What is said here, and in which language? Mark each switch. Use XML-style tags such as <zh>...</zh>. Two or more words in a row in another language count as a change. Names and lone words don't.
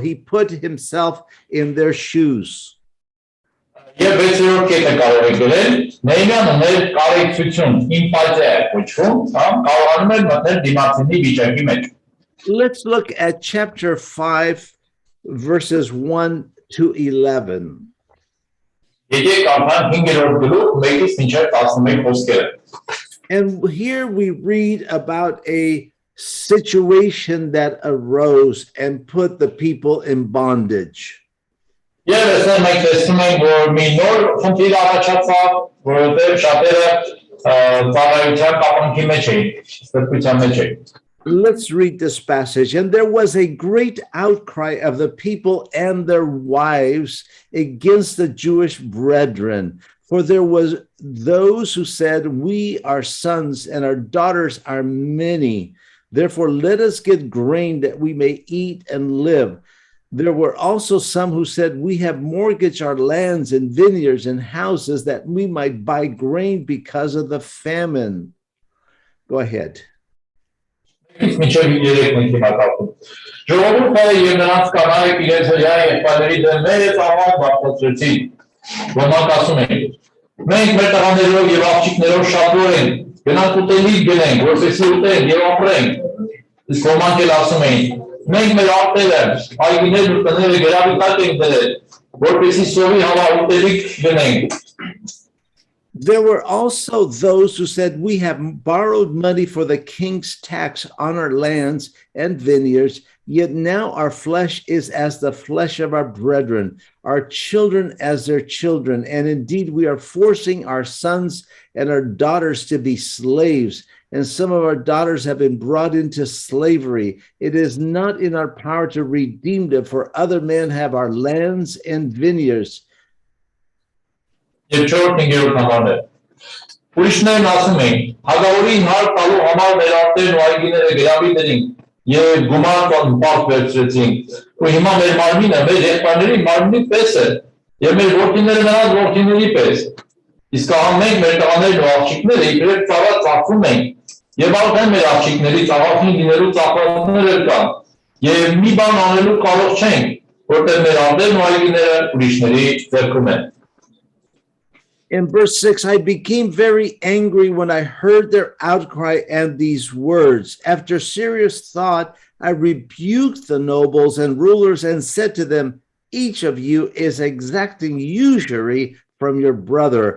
<en>He put himself in their shoes. Let's look at chapter 5, verses 1 to 11. And here we read about a situation that arose and put the people in bondage.</en> <hy>Եվ մենք տեսնում ենք, որ մի նոր խնդիր առաջացավ, որովհետև շատերը ծառայության կապանքի մեջ էին, ստրկության մեջ էին։</hy> <en>Let's read this passage. And there was a great outcry of the people and their wives against the Jewish brethren. For there was those who said, we our sons and our daughters are many. Therefore, let us get grain that we may eat and live. There were also some who said, we have mortgaged our lands and vineyards and houses that we might buy grain because of the famine. Go ahead.</en> <hy>Ժողովուրդը եւ նրանց կանայք իրենց հրյա եղբայրների դեմ մեծ աղաղ բարձրացրեցին, ոմանք ասում էին, մենք մեր տղաներով եւ աղջիկներով շատորեն ենք, գնանք ուտելիք գնենք, որպեսզի ուտենք եւ ապրենք, իսկ ոմանք էլ ասում էին, մենք մեր արտերը, այգիներն ու տները գրավի տակ ենք դրել, որպեսզի սովի համար ուտելիք գնենք։</hy> <en>There were also those who said, we have borrowed money for the king's tax on our lands and vineyards, yet now our flesh is as the flesh of our brethren, our children as their children, and indeed we are forcing our sons and our daughters to be slaves, and some of our daughters have been brought into slavery. It is not in our power to redeem them, for other men have our lands and vineyards.</en> <hy>Եվ չորրորդ հինգերորդ նամարը։ Ուրիշներն ասում էին, հագավորին հար տալու համար մեր արտերն ու այգիները գրավի դրինք եւ գումար պարտ վերցրեցինք։ Ու հիմա մեր մարմինը մեր եղբայրների մարմինի պես է եւ մեր որդիները նրանց որդիների պես։ Իսկ ահա մենք մեր տղաներն ու աղջիկները իբրև ծառա ծախվում ենք եւ արդեն մեր աղջիկների ծաղախին լինելու ծախողներ կան եւ մի բան անելու կարող չենք, որտեղ մեր արտերն ու այգիները ուրիշների ձեռքում են։</hy> <en>In verse 6, I became very angry when I heard their outcry and these words. After serious thought, I rebuked the nobles and rulers and said to them, each of you is exacting usury from your brother.</en>